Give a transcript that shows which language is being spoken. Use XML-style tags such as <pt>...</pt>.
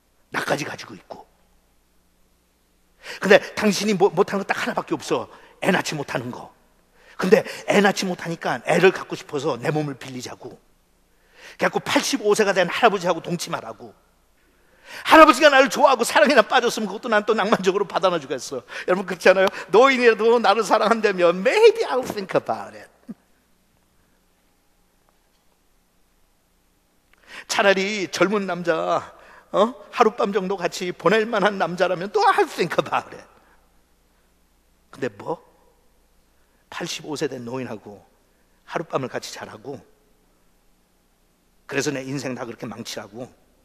<ko>나까지 가지고 있고. 근데 당신이 못하는 거 딱 하나밖에 없어. 애 낳지 못하는 거. 근데 애 낳지 못하니까 애를 갖고 싶어서 내 몸을 빌리자고. 그래갖고 85세가 된 할아버지하고 동침하라고. 할아버지가 나를 좋아하고 사랑이나 빠졌으면 그것도 난 또 낭만적으로 받아놔 주겠어. 여러분 그렇지 않아요? 노인이라도 나를 사랑한다면</ko> <en>Maybe I'll think about it.</en> <ko>차라리 젊은 남자, 하룻밤 정도 같이 보낼 만한 남자라면 또</ko> <en>I'll think about it.</en> <ko>근데 85세 된 노인하고 하룻밤을 같이 자라고, 그래서 내 인생 다 그렇게 망치라고.</ko>